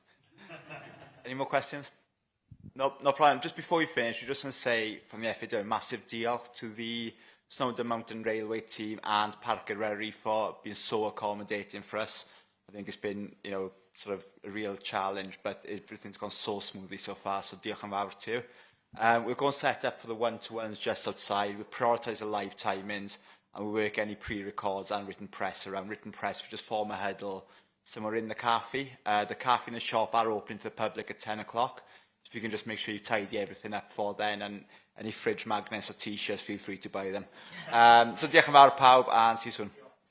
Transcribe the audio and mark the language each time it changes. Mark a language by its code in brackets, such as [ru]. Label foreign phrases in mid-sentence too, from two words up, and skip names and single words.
[en] Any more questions? No problem. Just before we finish, we're just going to say from the FA, a massive deal to the Snowdon Mountain Railway team and Parc Eryri for being so accommodating for us. I think it's been, you know, sort of a real challenge, but everything's gone so smoothly so far, so [cy] diolch yn fawr [en] to you. We're going to set up for the one-to-ones just outside. We prioritise the live timings, and we work any pre-records and written press around. Written press, we just form a huddle somewhere in the cafe. The cafe and the shop are open to the public at 10 o'clock. So if you can just make sure you tidy everything up for then, and any fridge magnets or t-shirts, feel free to buy them. [cy] So diolch yn fawr pawb, [en] and see you soon.